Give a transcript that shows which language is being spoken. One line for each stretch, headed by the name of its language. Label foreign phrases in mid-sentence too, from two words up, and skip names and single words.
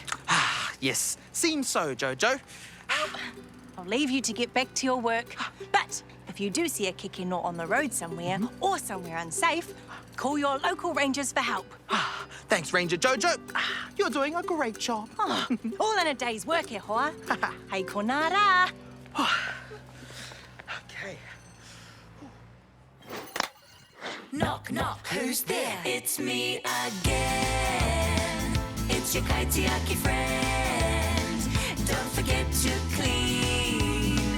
English: Yes, seems so, Jojo. I'll leave you to get back to your work. But if you do see a kikino on the road somewhere or somewhere unsafe, call your local rangers for help. Thanks, Ranger Jojo. You're doing a great job. All in a day's work,
Māori: e hoa. Hei konara.
English: Okay. Knock, knock, who's there? It's me again. It's your Kaitiaki friend. Don't forget to clean.